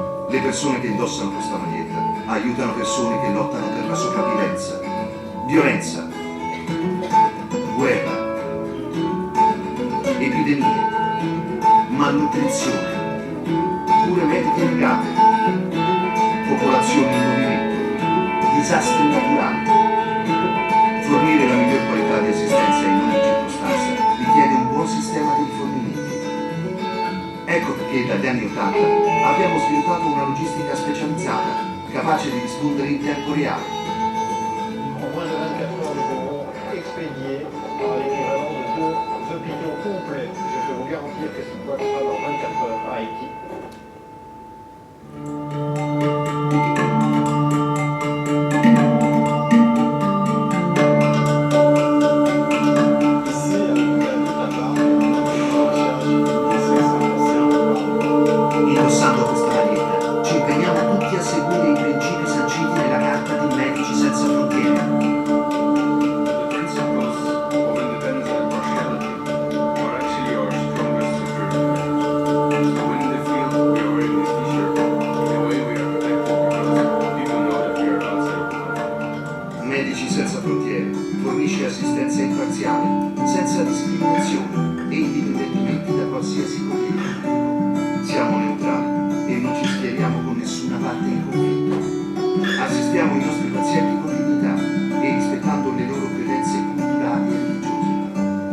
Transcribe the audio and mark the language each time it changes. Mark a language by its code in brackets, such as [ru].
[it] Le persone che indossano questa maglietta aiutano persone che lottano per la sopravvivenza, violenza, guerra, epidemie, malnutrizione, cure mediche negate, popolazioni in movimento, disastri naturali. Fornire la miglior qualità di assistenza in ogni circostanza richiede un buon sistema di rifornimenti. Ecco perché dagli anni 80 abbiamo sviluppato una logistica specializzata, capace di rispondere in tempo reale. [fr] En moins de 24 heures, nous pourrons expédier l'équivalent de 2 hôpitaux complets. Je peux vous garantir que c'est quoi sera dans 24 heures à Haïti. [it] Indossando questa maglietta, ci impegniamo tutti a seguire i principi sanciti nella Carta di Medici Senza Frontiere. [en] The principles of independence and impartiality are actually our strongest security. So when they feel we are wearing this t-shirt, in a way we are protected because people know that we are outside of the country. [it] Medici Senza Frontiere fornisce assistenza imparziale, senza discriminazione e indipendentemente da qualsiasi conflitto. Siamo neutrali e non ci schieriamo con nessuna parte in conflitto. Assistiamo i nostri pazienti con dignità e rispettando le loro credenze culturali e religiose.